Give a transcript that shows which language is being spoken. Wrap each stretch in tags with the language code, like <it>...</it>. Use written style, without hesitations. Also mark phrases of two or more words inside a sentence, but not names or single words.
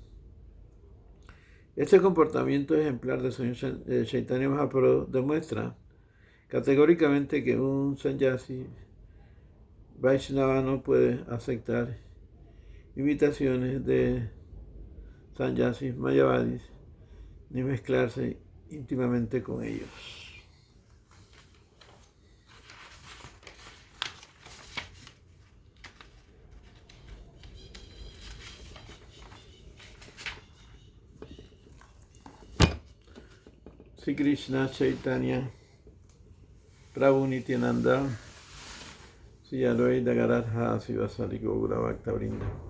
<es>Este comportamiento ejemplar del señor Chaitanya Mahaprabhu demuestra categóricamente que un sannyasi Vaishnava no puede aceptar invitaciones de sannyasis mayavadis ni mezclarse íntimamente con ellos.</es> <sa>Sri Krishna Chaitanya Prabhu Nityananda Sri Advaita Gadadhara Sivasari Gaura Bhakta Vrinda.</sa>